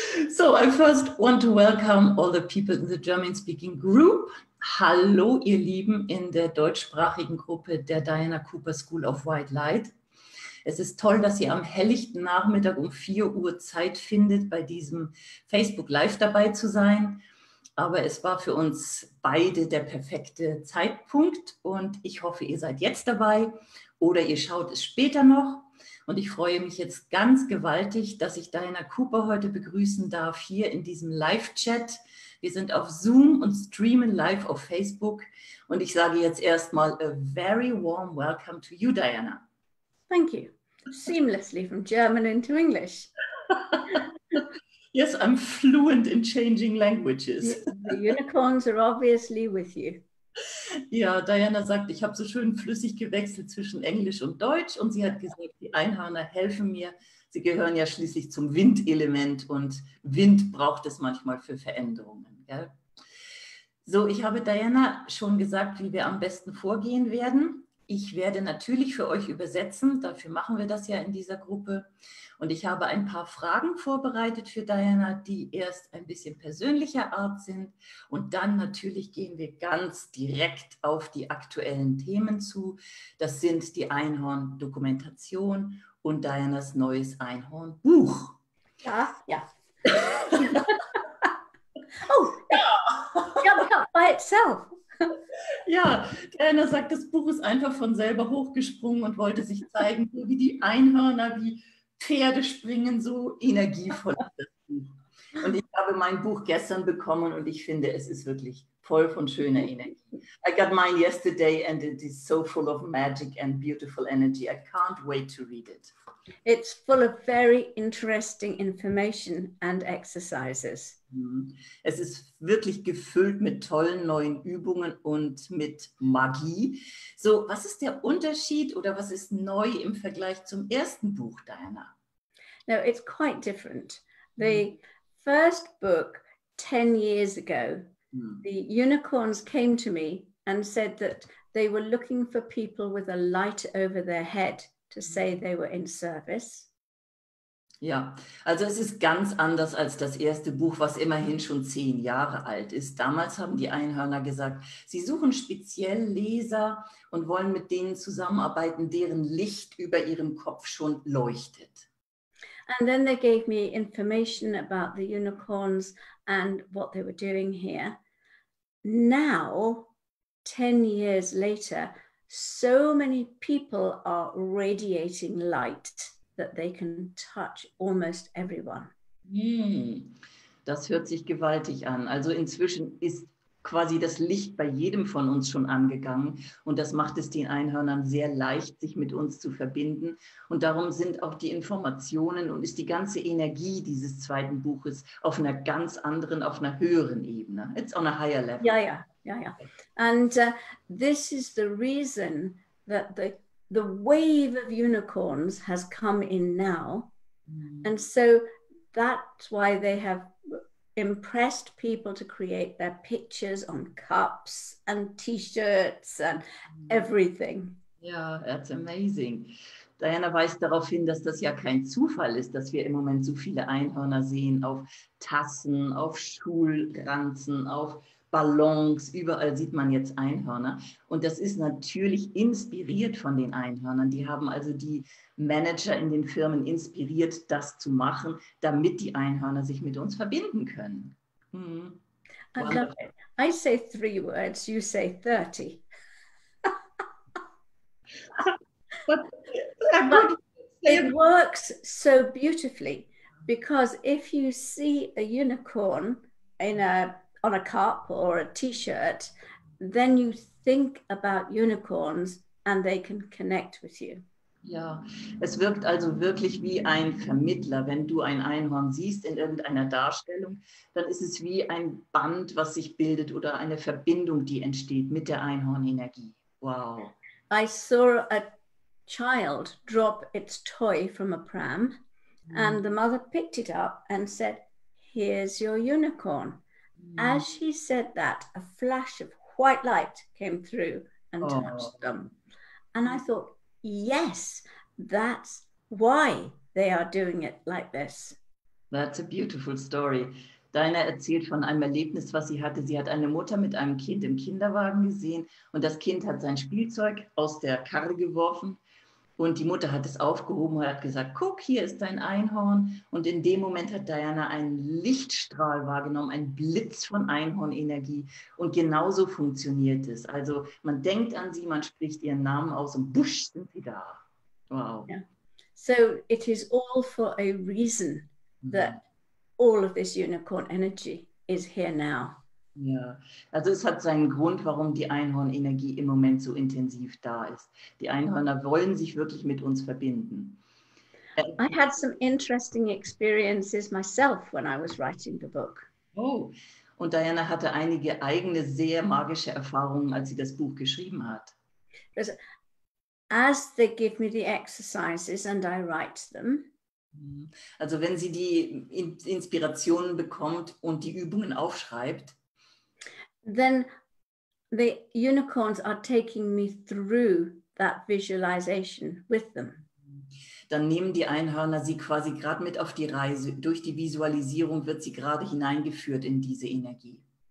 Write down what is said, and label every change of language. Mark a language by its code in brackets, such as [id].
[en] So I first want to welcome all the people in the German-speaking group. [de] Hallo, ihr Lieben in der deutschsprachigen Gruppe der Diana Cooper School of White Light. Es ist toll, dass ihr am helllichten Nachmittag um 4 Uhr Zeit findet, bei diesem Facebook Live dabei zu sein. Aber es war für uns beide der perfekte Zeitpunkt und ich hoffe, ihr seid jetzt dabei oder ihr schaut es später noch. Und ich freue mich jetzt ganz gewaltig, dass ich Diana Cooper heute begrüßen darf hier in diesem Live-Chat. Wir sind auf Zoom und streamen live auf Facebook. Und ich sage jetzt erstmal [en] a very warm welcome to you, [de] Diana. [en] Thank you. Seamlessly from German into English. Yes, I'm fluent in changing languages. The unicorns are obviously with you. [de] Ja, Diana sagt, ich habe so schön flüssig gewechselt zwischen Englisch und Deutsch und sie hat gesagt, die Einhörner helfen mir. Sie gehören ja schließlich zum Windelement und Wind braucht es manchmal für Veränderungen. Gell? So, ich habe Diana schon gesagt, wie wir am besten vorgehen werden. Ich werde natürlich für euch übersetzen, dafür machen wir das ja in dieser Gruppe. Und ich habe ein paar Fragen vorbereitet für Diana, die erst ein bisschen persönlicher Art sind. Und dann natürlich gehen wir ganz direkt auf die aktuellen Themen zu. Das sind die Einhorn-Dokumentation und Dianas neues Einhorn-Buch. Ja, ja. [en] Oh, jumped up by itself. [de] Ja, Diana sagt, das Buch ist einfach von selber hochgesprungen und wollte sich zeigen, so wie die Einhörner, wie Pferde springen, so energievoll ist das Buch. Und ich habe mein Buch gestern bekommen und ich finde, es ist wirklich voll von schöner Energie. [en] I got mine yesterday and it is so full of magic and beautiful energy. I can't wait to read it. It's full of very interesting information and exercises. [de] Es ist wirklich gefüllt mit tollen neuen Übungen und mit Magie. So, was ist der Unterschied oder was ist neu im Vergleich zum ersten Buch, Diana? [en] No, it's quite different. The first book, 10 years ago, the unicorns came to me and said that they were looking for people with a light over their head to say they were in service. [de] Ja, also es ist ganz anders als das erste Buch, was immerhin schon 10 Jahre alt ist. Damals haben die Einhörner gesagt, sie suchen speziell Leser und wollen mit denen zusammenarbeiten, deren Licht über ihrem Kopf schon leuchtet. [en] And then they gave me information about the unicorns and what they were doing here. Now, 10 years later, so many people are radiating light that they can touch almost everyone. [de] Das hört sich gewaltig an. Also inzwischen ist quasi das Licht bei jedem von uns schon angegangen und das macht es den Einhörnern sehr leicht, sich mit uns zu verbinden. Und darum sind auch die Informationen und ist die ganze Energie dieses zweiten Buches auf einer ganz anderen, auf einer höheren Ebene. [en] It's on a higher level. Yeah. And this is the reason that the wave of unicorns has come in now. And so that's why they have impressed people to create their pictures on cups and T-shirts and everything. Ja, that's amazing. [de] Diana weist darauf hin, dass das ja kein Zufall ist, dass wir im Moment so viele Einhörner sehen auf Tassen, auf Schulranzen, auf Ballons, überall sieht man jetzt Einhörner. Und das ist natürlich inspiriert von den Einhörnern. Die haben also die Manager in den Firmen inspiriert, das zu machen, damit die Einhörner sich mit uns verbinden können. [en] I love it. I say 3 words, you say 30. But it works so beautifully because if you see a unicorn on a cup or a T-shirt, then you think about unicorns and they can connect with you. [de] Ja, es wirkt also wirklich wie ein Vermittler. Wenn du ein Einhorn siehst in irgendeiner Darstellung, dann ist es wie ein Band, was sich bildet oder eine Verbindung, die entsteht mit der Einhornenergie. [en] Wow. I saw a child drop its toy from a pram, and the mother picked it up and said, "Here's your unicorn." As she said that, a flash of white light came through and touched them. And I thought, yes, that's why they are doing it like this. That's a beautiful story. [de] Diana erzählt von einem Erlebnis, was sie hatte. Sie hat eine Mutter mit einem Kind im Kinderwagen gesehen und das Kind hat sein Spielzeug aus der Karre geworfen und die Mutter hat es aufgehoben und hat gesagt, guck, hier ist dein Einhorn. Und in dem Moment hat Diana einen Lichtstrahl wahrgenommen, einen Blitz von Einhornenergie und genauso funktioniert es. Also man denkt an sie, man spricht ihren Namen aus und busch sind sie da. [en] Wow. Yeah. So it is all for a reason that all of this unicorn energy is here now. [de] Ja, also es hat seinen Grund, warum die Einhornenergie im Moment so intensiv da ist. Die Einhörner wollen sich wirklich mit uns verbinden. [en] I had some interesting experiences myself when I was writing the book. [de] Oh, und Diana hatte einige eigene, sehr magische Erfahrungen, als sie das Buch geschrieben hat. [en] Because as they give me the exercises and I write them, [de] also wenn sie die Inspirationen bekommt und die Übungen aufschreibt, [en] then the unicorns are taking me through that visualization with them. [de] Dann nehmen die Einhörner sie quasi gerade mit auf die Reise. Durch die Visualisierung wird sie gerade hineingeführt in diese Energie.